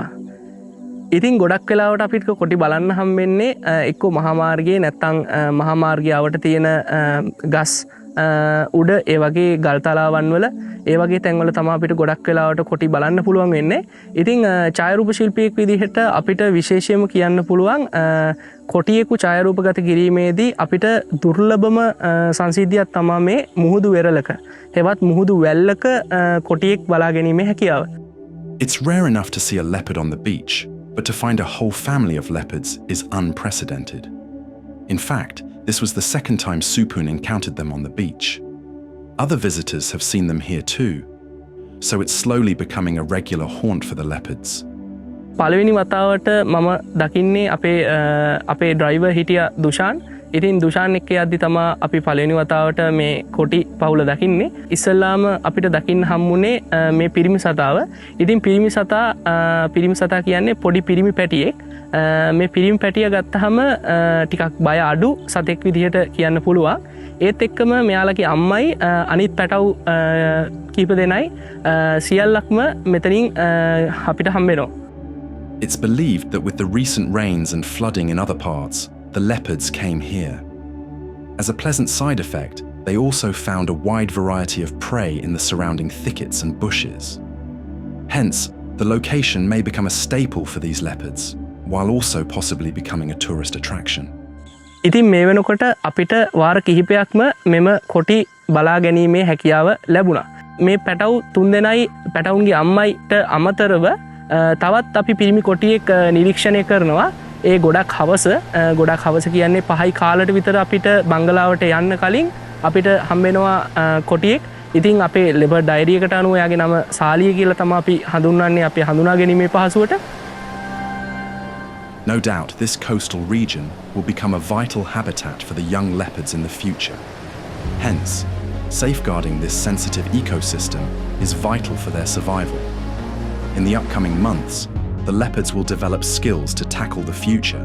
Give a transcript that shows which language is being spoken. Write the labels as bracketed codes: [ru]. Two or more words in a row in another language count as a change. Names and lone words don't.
[si] ඉතින් ගොඩක් වෙලාවට අපිට කොටි බලන්න හම්බෙන්නේ එක්ක මහා මාර්ගයේ නැත්නම් මහා මාර්ගයවට තියෙන ගස් උඩ ඒ වගේ ගල් තලාවන් වල ඒ වගේ තැන්වල තමයි අපිට ගොඩක් වෙලාවට කොටි බලන්න පුළුවන් වෙන්නේ. ඉතින් ඡායාරූප ශිල්පියෙක් විදිහට අපිට විශේෂයෙන්ම කියන්න පුළුවන් කොටියෙකු ඡායාරූපගත කිරීමේදී අපිට දුර්ලභම සංසිද්ධියක් තමයි මේ මුහුදු වෙරළක හෙවත් මුහුදු වැල්ලක කොටියෙක් බලා ගැනීමේ හැකියාව. [en] It's rare enough to see a leopard on the beach, but to find a whole family of leopards is unprecedented. In fact, this was the second time Supun encountered them on the beach. Other visitors have seen them here too, so it's slowly becoming a regular haunt for the leopards. [si] පළවෙනි වතාවට මම දකින්නේ අපේ ඩ්‍රයිවර් හිටියා දුෂාන්. ඉතින් දුෂාන් එක්ක යද්දි තමයි අපි පළවෙනි වතාවට මේ කොටි පවුල දකින්නේ. ඉස්සල්ලාම අපිට දකින්න හම්බුනේ මේ පිරිමි සතාව. ඉතින් පිරිමි සතා කියන්නේ පොඩි පිරිමි පැටියෙක්. මේ පිරිමි පැටිය ගත්තාම ටිකක් බය අඩු සතෙක් විදිහට කියන්න පුළුවන්. ඒත් එක්කම මෙයාලගේ අම්මයි අනිත් පැටව් කීප දෙනයි සියල්ලක්ම මෙතනින් අපිට හම්බෙනවා. [en] It's believed that with the recent rains and flooding in other parts, the leopards came here. As a pleasant side effect, they also found a wide variety of prey in the surrounding thickets and bushes. Hence, the location may become a staple for these leopards, while also possibly becoming a tourist attraction. [si] ඉතින් මේ වෙනකොට අපිට වාර කිහිපයක්ම මෙම කොටි බලා ගැනීමේ හැකියාව ලැබුණා. මේ පැටව් තුන්දෙනයි පැටවුන්ගේ අම්මයිට අමතරව තවත් අපි පිරිමි කොටියෙක් නිරීක්ෂණය කරනවා. ඒ ගොඩක් හවස කියන්නේ 5යි කාලට විතර අපිට බංගලාවට යන්න කලින් අපිට හම්බෙනවා කොටියෙක්. ඉතින් අපේ [en] leopard diary [si] එකට අනුව එයාගේ නම සාලිය කියලා තමයි අපි හඳුන්වන්නේ අපේ හඳුනා ගැනීමේ පහසුවට. [en] No doubt this coastal region will become a vital habitat for the young leopards in the future. Hence, safeguarding this sensitive ecosystem is vital for their survival. In the upcoming months, the leopards will develop skills to tackle the future.